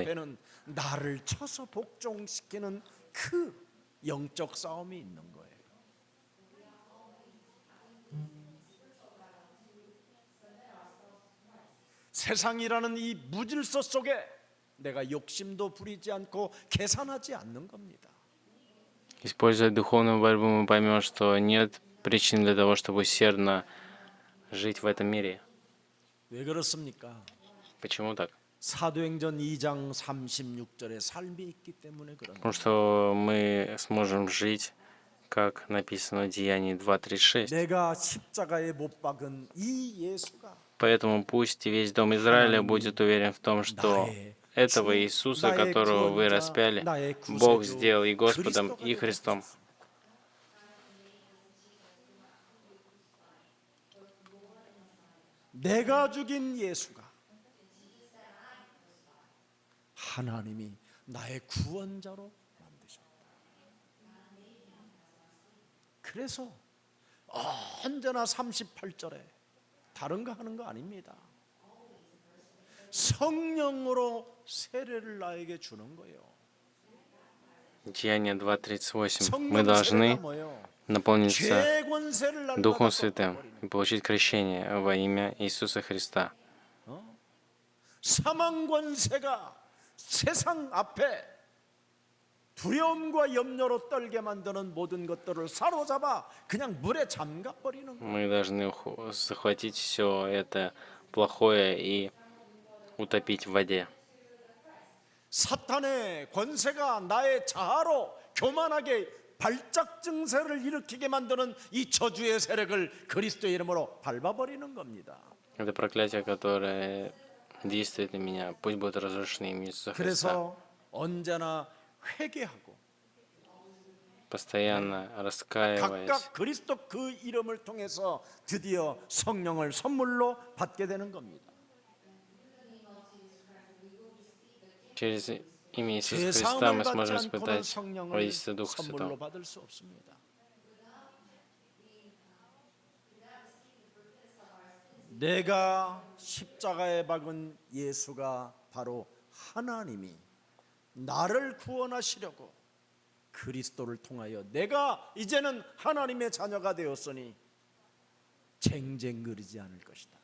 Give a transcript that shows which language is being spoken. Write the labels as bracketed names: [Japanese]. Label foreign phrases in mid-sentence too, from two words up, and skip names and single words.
[Korean] 앞에는 나를 쳐서 복종시키는 그 영적 싸움이 있는 거예요. 세상이라는 이 무질서 속에 내가 욕심도 부리지 않고 계산하지 않는 겁니다. [Russian] Используя духовную борьбу, мы поймем, что нет причин для того, чтобы усердно жить в этом мире. [Korean] 왜 그렇습니까? [Russian] Почему так? [Korean] 사도행전 2장 36절에 삶이 있기 때문에 그런 [Russian] Потому [Korean] 거예요. [Russian] что мы сможем жить, как написано в Деянии 2:36. [Korean] 내가 십자가에 못 박은 이 예수가 [Russian] Поэтому пусть весь дом Израиля будет уверен в том, что этого Иисуса, которого вы распяли, Бог сделал и Господом, и Христом. [Korean] 내가 죽인 예수가 하나님이 나의 구원자로 만드셨다. 그래서 언제나 38절에 다른 거 하는 거 아닙니다. 성령으로 세례를 나에게 주는 거예요. [Russian] Деяние 2:38. Мы [Korean] 성령 세례가 [Russian] должны [Korean] 뭐예요? [Russian] наполниться [Korean] 죄 권세를 날마다 [Russian] Духом Святым [Korean] 꺾어버리는 [Russian] и получить крещение во имя Иисуса Христа. [Korean] 사망 권세가 세상 앞에 두려움과 염려로 떨게 만드는 모든 것들을 사로잡아 그냥 물에 잠가 버리는 거예요. [Russian] Мы должны захватить все это плохое и утопить в воде. [Korean] 사탄의 권세가 나의 자아로 교만하게 발작 증세를 일으키게 만드는 이 저주의 세력을 그리스도의 이름으로 밟아버리는 겁니다. [Russian] Это проклятие, которое действует на меня, пусть будет разрушено имя Иисуса Христа. [Korean] 그래서 언제나 회개하고 [Russian] постоянно раскаиваясь. [Korean] 각각 그리스도 그 이름을 통해서 드디어 성령을 선물로 받게 되는 겁니다. [Russian] Через имя Иисуса Христа [Korean] 죄사함을 [Russian] мы [Korean] 받지 [Russian] сможем [Korean] 않고는 [Russian] испытать [Korean] 성령을 [Russian] водительство Духа [Korean] 선물로 [Russian] Святого. [Korean] 받을 수 없습니다. 내가 십자가에 박은 예수가 바로 하나님이 나를 구원하시려고 그리스도를 통하여 내가 이제는 하나님의 자녀가 되었으니 쟁쟁거리지 않을 것이다.